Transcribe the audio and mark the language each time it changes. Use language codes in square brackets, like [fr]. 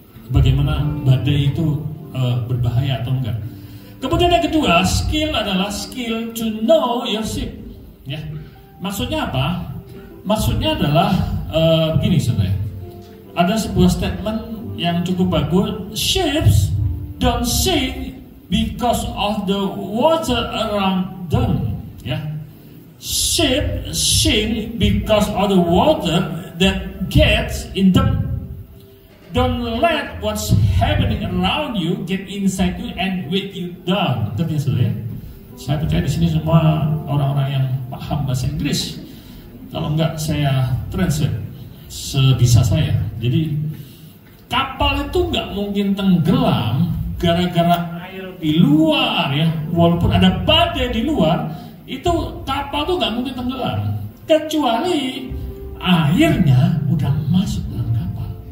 [id] Bagaimana badai itu berbahaya atau enggak. Kemudian yang kedua, skill adalah [en] skill to know your sheep. [id] Ya, maksudnya apa? Maksudnya adalah begini saudara. Ada sebuah statement yang cukup bagus. [en] Sheep don't sink because of the water around them. Ya, sheep sink because of the water that gets in them. Don't let what's happening around you get inside you and weight you down. [id] Itu saudara. Saya percaya di sini semua orang-orang yang paham bahasa Inggris. Kalau enggak saya translate sebisa saya. Jadi kapal itu enggak mungkin tenggelam gara-gara air di luar ya. Walaupun ada badai di luar, itu kapal itu enggak mungkin tenggelam kecuali airnya udah masuk dalam kapal.